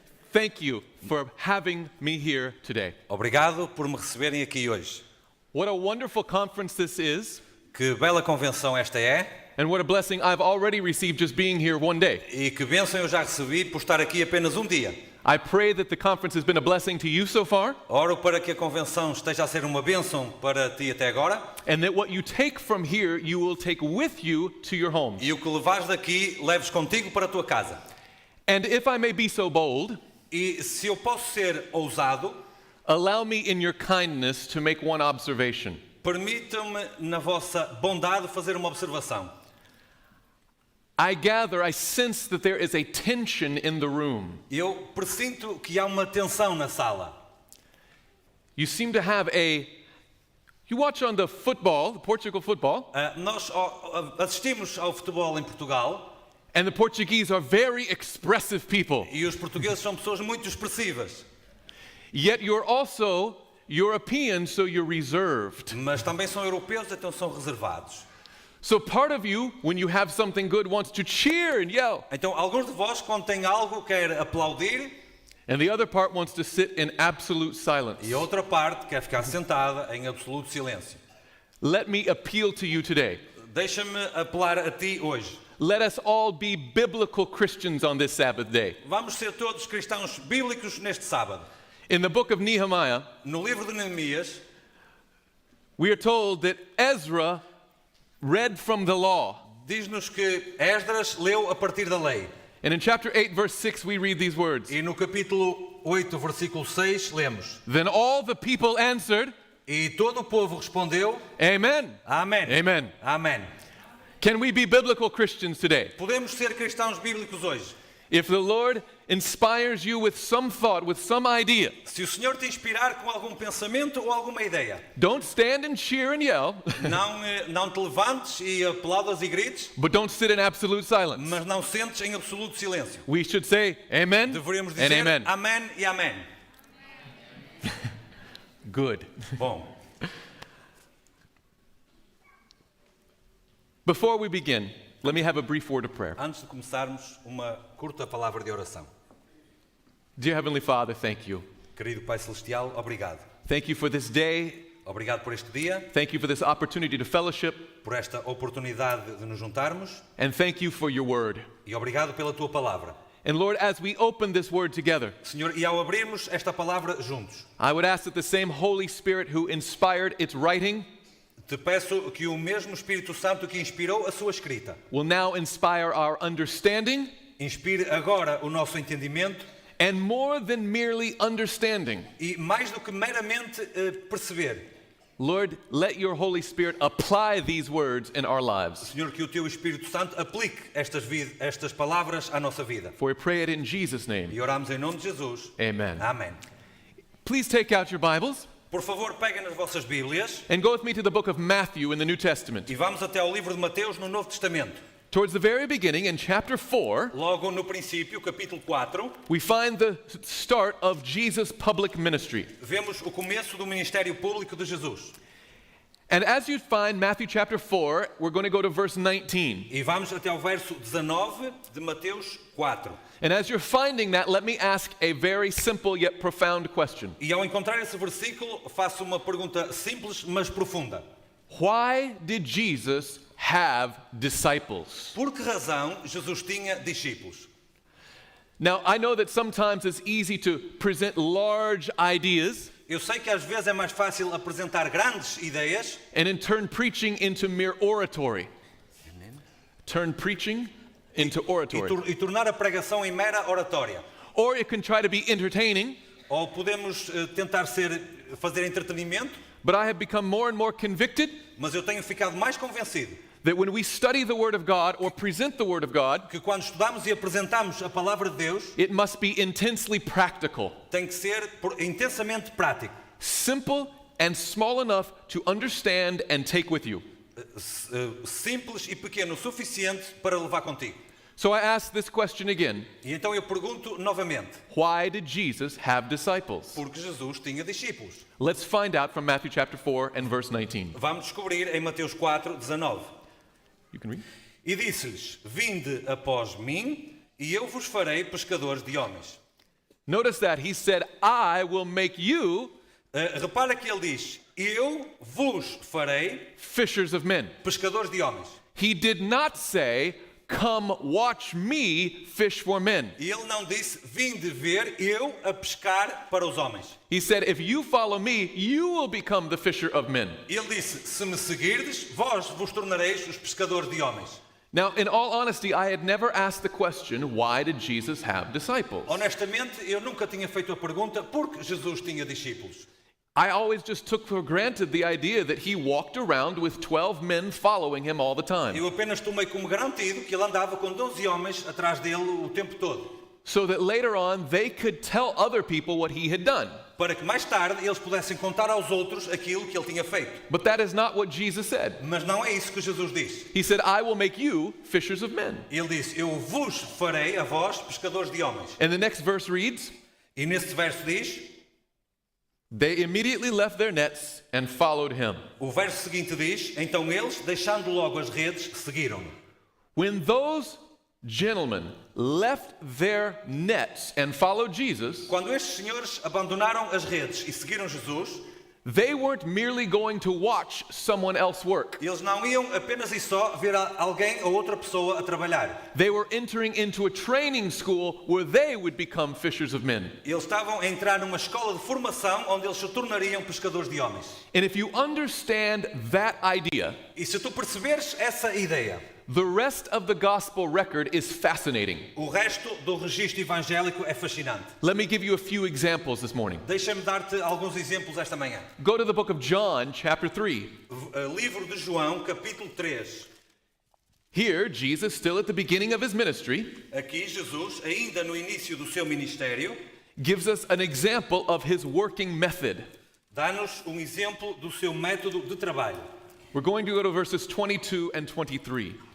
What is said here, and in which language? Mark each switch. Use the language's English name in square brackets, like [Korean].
[English] Thank you for having me here today. [Portuguese] Obrigado por me receberem aqui hoje. [English] What a wonderful conference this is, [Portuguese] Que bela convenção esta é, [English] and what a blessing I've already received just being here one day. [Portuguese] e que bênção eu já recebi por estar aqui apenas um dia. [English] I pray that the conference has been a blessing to you so far, [Portuguese] Oro para que a convenção esteja a ser uma bênção para ti até agora, [English] and that what you take from here, you will take with you to your home. [Portuguese] e o que levares daqui, leves contigo para a tua casa. [English] And if I may be so bold, [Portuguese] E se eu posso ser ousado, [English] allow me in your kindness to make one observation. [Portuguese] permitam-me, na vossa bondade, fazer uma observação. [English] I sense that there is a tension in the room. [Portuguese] Eu presinto que há uma tensão na sala. [English] You seem to have you watch on the Portugal football, [Portuguese] Nós assistimos ao futebol em Portugal, [English] and the Portuguese are very expressive people. [Portuguese] e os portugueses são pessoas muito expressivas. [English] Yet you're also European, so you're reserved. [Portuguese] Mas também são europeus, então são reservados. [English] So part of you, when you have something good, wants to cheer and yell, [Portuguese] Então, alguns de vós, quando têm algo, quer aplaudir, [English] and the other part wants to sit in absolute silence. [Portuguese] e a outra parte quer ficar sentada em absoluto silêncio. [English] Let me appeal to you today. [Portuguese] Deixa-me apelar a ti hoje. [English] Let us all be biblical Christians on this Sabbath day. [Portuguese] Vamos ser todos cristãos bíblicos neste sábado. [English] In the book of Nehemiah, [Portuguese] No livro de Neemias, [English] we are told that Ezra read from the law. [Portuguese] diz-nos que Esdras leu a partir da lei. [English] And in chapter 8, verse 6, we read these words. [Portuguese] E no capítulo 8, versículo 6, lemos: [English] Then all the people answered, [Portuguese] E todo o povo respondeu: [English] Amen. [Portuguese] Amém. [English] Amen. [Portuguese] Amém. [English] Can we be biblical Christians today? [Portuguese] Podemos ser cristãos bíblicos hoje. [English] If the Lord inspires you with some thought, with some idea, [Portuguese] Se o Senhor te inspirar com algum pensamento ou alguma ideia, [English] don't stand and cheer and yell, [Portuguese] não te levantes e aplaudas e grites, [English] but don't sit in absolute silence. [Portuguese] mas não sentes em absoluto silêncio. [English] We should say amen [Portuguese] Deveríamos [English] and [Portuguese] dizer [English] amen. [Portuguese] amém e amém. [English] Good. [Portuguese] Bom, [English] Before we begin, let me have a brief word of prayer. [Portuguese] antes de começarmos, uma curta palavra de oração. [English] Dear Heavenly Father, thank you. [Portuguese] Querido Pai Celestial, obrigado. [English] Thank you for this day. [Portuguese] Obrigado por este dia, [English] Thank you for this opportunity to fellowship. [Portuguese] por esta oportunidade de nos juntarmos [English] And thank you for your word. [Portuguese] e obrigado pela Tua palavra. [English] And Lord, as we open this word together, [Portuguese] Senhor, e ao abrirmos esta palavra juntos, [English] I would ask that the same Holy Spirit who inspired its writing [Portuguese] te peço que o mesmo Espírito Santo que inspirou a sua escrita [English] will now inspire our understanding, [Portuguese] inspire agora o nosso entendimento [English] and more than merely understanding. [Portuguese] e mais do que meramente perceber. [English] Lord, let your Holy Spirit apply these words in our lives. [Portuguese] Senhor, que o Teu Espírito Santo aplique estas palavras à nossa vida. [English] For we pray it in Jesus' name. [Portuguese] E oramos em nome de Jesus. [English] Amen. [Portuguese] Amém. [English] Please take out your Bibles [Portuguese] Por favor, peguem nas vossas Bíblias [English] and go with me to the book of Matthew in the New Testament. [Portuguese] e vamos até ao livro de Mateus no Novo Testamento. [English] Towards the very beginning, in chapter 4, [Portuguese] Logo no princípio, capítulo 4, [English] we find the start of Jesus' public ministry. [Portuguese] vemos o começo do ministério público de Jesus. [English] And as you find Matthew chapter 4, we're going to go to verse 19. [Portuguese] E vamos até ao verso 19 de Mateus 4. [English] And as you're finding that, let me ask a very simple yet profound question. [Portuguese] E ao encontrar esse versículo, faço uma pergunta simples, mas profunda. [English] Why did Jesus have disciples? [Portuguese] Por que razão Jesus tinha discípulos? [English] Now, I know that sometimes it's easy to present large ideas [Portuguese] Eu sei que às vezes é mais fácil apresentar grandes ideias [English] and then turn preaching into mere oratory. Turn preaching into oratory. [Portuguese] e tornar a pregação em mera oratória. [English] Or it can try to be entertaining, [Portuguese] Ou podemos tentar fazer entretenimento, [English] but I have become more and more convicted [Portuguese] mas eu tenho ficado mais convencido [English] that when we study the Word of God or present the Word of God, [Portuguese] que quando estudamos e apresentamos a palavra de Deus, [English] it must be intensely practical, [Portuguese] tem que ser intensamente prático. [English] simple and small enough to understand and take with you. [Portuguese] Simples e pequeno o suficiente para levar contigo. [English] So I ask this question again. [Portuguese] E então eu pergunto novamente, [English] Why did Jesus have disciples? [Portuguese] porque Jesus tinha discípulos? [English] Let's find out from Matthew chapter 4 and verse 19. [Portuguese] Vamos descobrir em Mateus 4, 19. [English] You can read. [Portuguese] E disse-lhes, vinde após mim, e eu vos farei pescadores de homens. [English] Notice that he said, I will make you [Portuguese] Repara que ele diz, eu vos farei [English] fishers of men. [Portuguese] pescadores de homens. [English] He did not say, come watch me fish for men. [Portuguese] E ele não disse, vinde ver eu a pescar para os homens. [English] He said, if you follow me, you will become the fisher of men. [Portuguese] Ele disse, se me seguirdes, vós vos tornareis os pescadores de homens. [English] Now, in all honesty, I had never asked the question, why did Jesus have disciples? [Portuguese] Honestamente, eu nunca tinha feito a pergunta por que Jesus tinha discípulos. [English] I always just took for granted the idea that he walked around with 12 men following him all the time, [Portuguese] Eu apenas tomei como garantido que ele andava com 12 homens atrás dele o tempo todo, [English] so that later on they could tell other people what he had done. [Portuguese] para que mais tarde eles pudessem contar aos outros aquilo que ele tinha feito. [English] But that is not what Jesus said. [Portuguese] Mas não é isso que Jesus disse. [English] He said, I will make you fishers of men. [Portuguese] Ele disse, eu vos farei a vós pescadores de homens. [English] And the next verse reads, [Portuguese] E nesse verso diz, [English] they immediately left their nets and followed him. [Portuguese] o verso seguinte diz, então eles, deixando logo as redes, seguiram-no. [English] When those gentlemen left their nets and followed Jesus, [Portuguese] Quando estes senhores abandonaram as redes e seguiram Jesus, [English] they weren't merely going to watch someone else work. [Portuguese] eles não iam apenas e só ver alguém ou outra pessoa a trabalhar. [English] They were entering into a training school where they would become fishers of men. [Portuguese] Eles estavam a entrar numa escola de formação onde eles se tornariam pescadores de homens. [English] And if you understand that idea, [Portuguese] E se tu perceberes essa ideia, [English] the rest of the gospel record is fascinating. [Portuguese] o resto do registro evangélico é fascinante. [English] Let me give you a few examples this morning. [Portuguese] Deixa-me dar-te alguns exemplos esta manhã. [English] Go to the book of John, chapter 3. [Portuguese] Livro de João, capítulo 3. [English] Here, Jesus, still at the beginning of his ministry, [Portuguese] Aqui Jesus, ainda no início do seu ministério, [English] gives us an example of his working method. [Portuguese] dá-nos exemplo do seu método de trabalho. [English] We're going to go to verses 22 and 23.